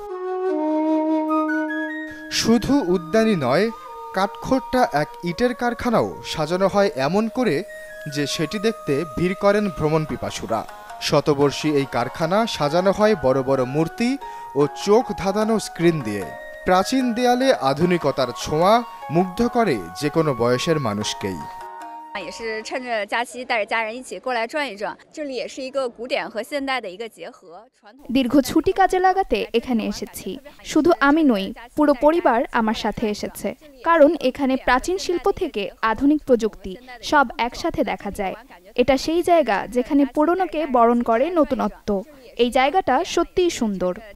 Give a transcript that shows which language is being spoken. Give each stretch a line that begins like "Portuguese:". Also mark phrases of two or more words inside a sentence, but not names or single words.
Bangla: শুধু উদ্যানই নয়, কাঠখোট্টা এক ইটের কারখানাও সাজানো হয় এমন করে যে সেটি দেখতে ভিড় করেন ভ্রমণ পিপাসুরা। শতবর্ষী এই কারখানা সাজানো হয় বড় বড় মূর্তি ও চোখ ধাঁধানো স্ক্রিন দিয়ে। প্রাচীন দেয়ালে আধুনিকতার ছোঁয়া মুগ্ধ করে যে কোনো বয়সের মানুষকেই।
Chinese: 也是趁着假期带着家人一起过来转一转，这里也是一个古典和现代的一个结合。
Bangla: দীর্ঘ ছুটি কাজে লাগাতে এখানে এসেছি। শুধু আমি নই, পুরো পরিবার আমার সাথে এসেছে, কারণ এখানে প্রাচীন শিল্প থেকে আধুনিক প্রযুক্তি সব একসাথে দেখা যায়। এটা সেই জায়গা যেখানে পুরনোকে বরণ করে নতুনত্ব। এই জায়গাটা সত্যিই সুন্দর।